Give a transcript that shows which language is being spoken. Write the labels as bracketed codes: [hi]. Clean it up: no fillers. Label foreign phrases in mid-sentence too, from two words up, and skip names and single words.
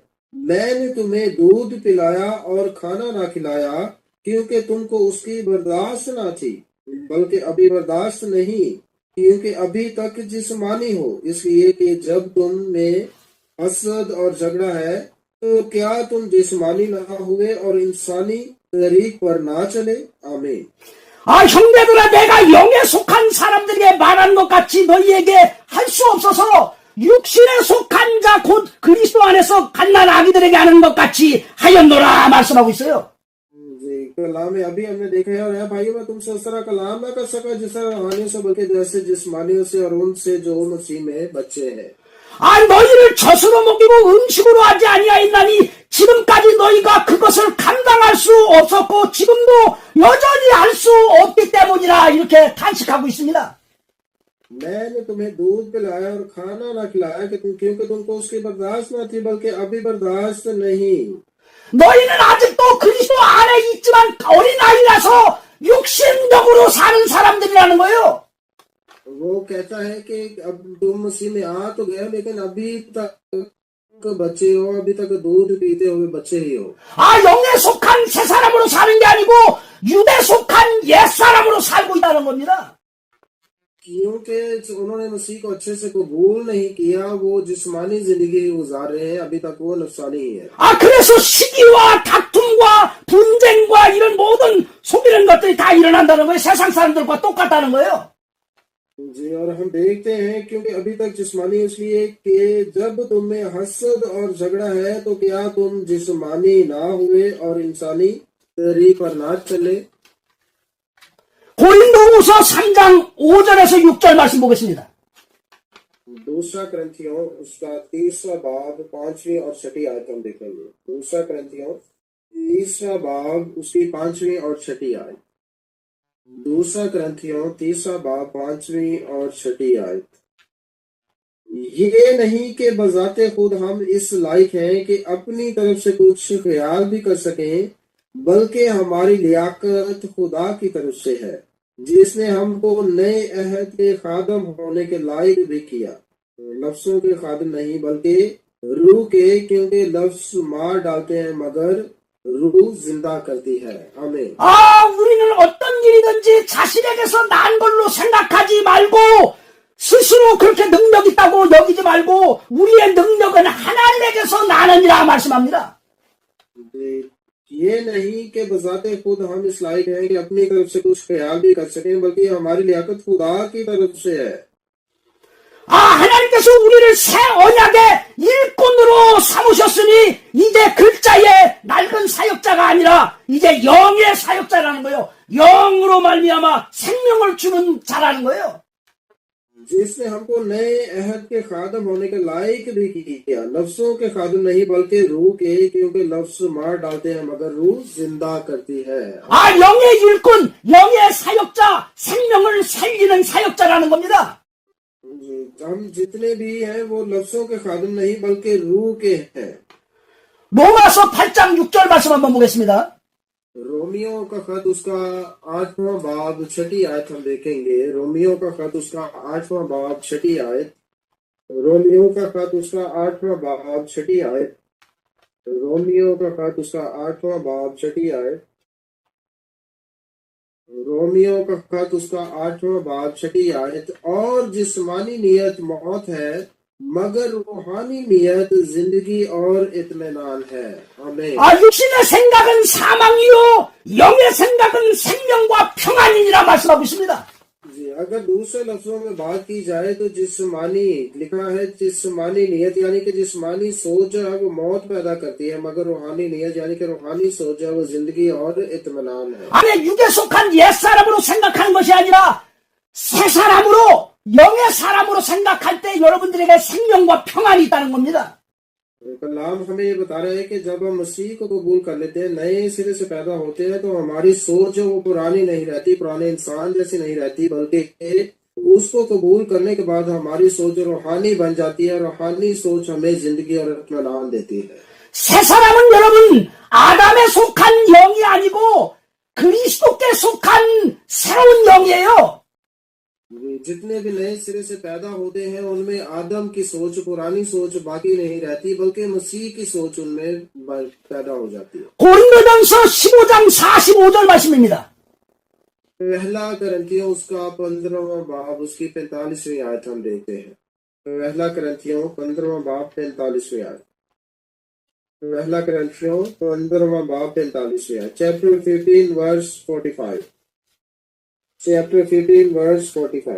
[ur] میں نے تمہیں دودھ پلایا اور کھانا نہ کھلایا، کیونکہ تم کو اس کی برداشت نہ تھی، بلکہ ابھی برداشت نہیں، کیونکہ ابھی تک جسمانی ہو، اس لیے کہ جب تم میں حسد اور جھگڑا ہے، تو کیا تم جسمانی نہ ہوئے اور انسانی طریق پر نہ چلے. आमीन। [ko] 형제들아, 내가 영에 속한 사람들에게 말한 것 같이 너희에게 할 수 없어서 육신에 속한 자 곧 그리스도 안에서 갓난 아기들에게 하는 것 같이 하였노라 말씀하고 있어요. [ur] جی، کلام میں ابھی ہم نے دیکھا ہے، اور ہے بھائیوں، میں تم سے اس طرح کلام نہ کر سکا جس طرح روحانیوں سے، بلکہ جیسے جسمانیوں سے، اور ان سے جو مسیح میں بچے ہیں. [ko] 너희를 젖으로 먹이고 음식으로 하지 아니하였나니 지금까지 너희가 그것을 감당할 수 없었고 지금도 여전히 할 수 없기 때문이라 이렇게 탄식하고 있습니다. [ur] میں نے تمہیں دودھ پلایا اور کھانا نہ کھلایا کیونکہ تم کو اس کی برداشت نہ تھی، بلکہ ابھی برداشت نہیں. [ko] 너희는 아직도 그리스도 안에 있지만 어린아이라서 육신적으로 사는 사람들이라는 거예요. [ur] وہ کہتا ہے کہ اب تم مسیح میں آ تو گئے، لیکن ابھی تک بچے ہو، ابھی تک دودھ پیتے ہوئے بچے ہی ہو. [ko] 영에 속한 새 사람으로 사는 게 아니고 육에 속한 옛 사람으로 살고 있다는 겁니다. [ur] کیونکہ انہوں نے مسیح کو اچھے سے قبول نہیں کیا، وہ جسمانی زندگی گزار رہے ہیں، ابھی تک وہ نفسانی ہی ہے. [ko] 그래서 시기와 다툼과 분쟁과 이런 모든 속이는 것들이 다 일어난다는 거예요. 세상 사람들과 똑같다는 거예요. [ur] جی، اور ہم دیکھتے ہیں کیونکہ ابھی تک جسمانی، اس لیے کہ جب تم میں حسد اور جھگڑا ہے، تو کیا تم جسمانی نہ ہوئے اور انسانی طریق پر نہ چلے. [ko] 고린도후서 3장 5절에서 6절 말씀 보겠습니다. [ur] دوسرا کرنتھیوں اس کا تیسرا باب 5ویں اور 6ویں آیت ہم دیکھیں گے. دوسرا کرنتھیوں تیسرا باب اس کی 5ویں اور 6ویں آیت. دوسرا گرنتھیوں 3 باب 5ویں اور 6 آیت. یہ نہیں کہ بذاتِ خود ہم اس لائق ہیں کہ اپنی طرف سے کچھ خیال بھی کر سکیں، بلکہ ہماری لیاقت خدا کی طرف سے ہے، جس نے ہم کو نئے عہد کے خادم ہونے کے لائق بھی کیا. لفظوں کے خادم نہیں بلکہ روح کے، کیونکہ لفظ مار ڈالتے ہیں مگر روح زندہ کرتی ہے. आमीन। [ko] 우리는 어떤 일이든지 자신에게서 난 걸로 생각하지 말고 스스로 그렇게 능력 있다고 여기지 말고 우리의 능력은 하나님에게서 나느니라 말씀합니다. [ur] یہ نہیں کہ بذاتِ خود ہم اس لائق ہیں کہ اپنی طرف سے کچھ خیال بھی کر سکیں، بلکہ ہماری لیاقت خدا کی طرف سے ہے. [ko] 하나님께서 우리를 새 언약의 일꾼으로 삼으셨으니 이제 글자의 낡은 사역자가 아니라 이제 영의 사역자라는 거예요. 영으로 말미암아 생명을 주는 자라는 거예요. [ur] جس نے ہم کو نئے عہد کے خادم ہونے کے لائق بھی کیا، لفظوں کے خادم نہیں بلکہ روح کے، کیونکہ لفظ مار ڈالتے ہیں مگر روح زندہ کرتی ہے. [ko] 영의 일꾼, 영의 사역자, 생명을 살리는 사역자라는 겁니다. [ur] ہم جتنے بھی ہیں وہ لفظوں کے خادم نہیں بلکہ روح کے ہیں. [ko] 로마서 8장 6절 말씀 한번 보겠습니다. [ur] رومیوں کا خط اس کا 8واں باب 6 آیت ہم دیکھیں گے. رومیوں کا خط اس کا 8واں باب 6 آیت۔ رومیوں کا خط اس کا 8واں باب 6 آیت. رومیوں کا خط اس کا 8واں باب 6 آیت. رومیوں کا خط اس کا 8واں باب 6 آیت. اور جسمانی نیت موت ہے مگر روحانی نیت زندگی اور اطمینان ہے. आमीन। [ko] 육신의 생각은 사망이요 영의 생각은 생명과 평안이니라 말씀하고 있습니다. [ur] جی، اگر دوسرے لفظوں میں بات کی جائے تو جسمانی لکھا ہے، جسمانی نیت یعنی کہ جسمانی سوچ جو ہے وہ موت پیدا کرتی ہے، مگر روحانی نیت یعنی کہ روحانی سوچ ہے وہ زندگی اور اطمینان ہے. [ko] 육에 속한 옛 사람으로 생각하는 것이 아니라 새 사람으로 영의 사람으로 생각할 때 여러분들에게 생명과 평안이 있다는 겁니다. [ur] کلام ہمیں یہ بتا رہا ہے کہ جب ہم مسیح کو قبول کر لیتے ہیں، نئے سرے سے پیدا ہوتے ہیں، تو ہماری سوچ جو وہ پرانی نہیں رہتی، پرانے انسان جیسی نہیں رہتی، بلکہ اس کو قبول کرنے کے بعد ہماری سوچ روحانی بن جاتی ہے. روحانی سوچ ہمیں زندگی اور اطمینان دیتی ہے. [ko] 새 사람은 여러분 아담에 속한 영이 아니고 그리스도께 속한 새로운 영이에요. [ur] جتنے بھی نئے سرے سے پیدا ہوتے ہیں ان میں آدم کی سوچ، پرانی سوچ باقی نہیں رہتی، بلکہ مسیح کی سوچ ان میں پیدا ہو جاتی ہے. [ko] 고린도전서 15장 45절 말씀입니다. [ur] پہلا کرنتھیوں اس کا 15واں باب اس کی 45ویں آیت ہم دیکھتے ہیں. پہلا کرنتھیوں 15واں باب 45ویں آیت. پہلا کرنتھیوں 15واں باب 45ویں آیت. [en] Chapter 15 verse 45. Chapter 15 verse 45.